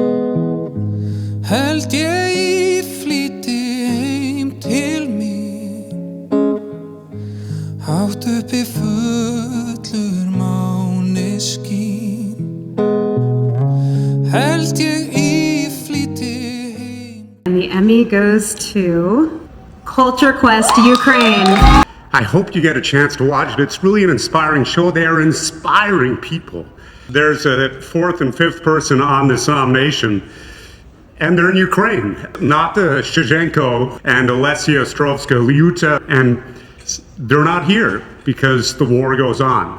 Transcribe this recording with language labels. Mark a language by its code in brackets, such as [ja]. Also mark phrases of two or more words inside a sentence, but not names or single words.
[is] Held ég í flýti heim til mín. Hátt uppi fullur máni skín. Held ég í flýti heim. [en] And the Emmy goes to Culture Quest Ukraine. I hope you get a chance to watch it. It's really an inspiring show. They are inspiring people. There's a fourth and fifth person on this nomination, and they're in Ukraine. Not Shevchenko and Alessia Ostrovska-Lyuta, and they're not here because the war goes on.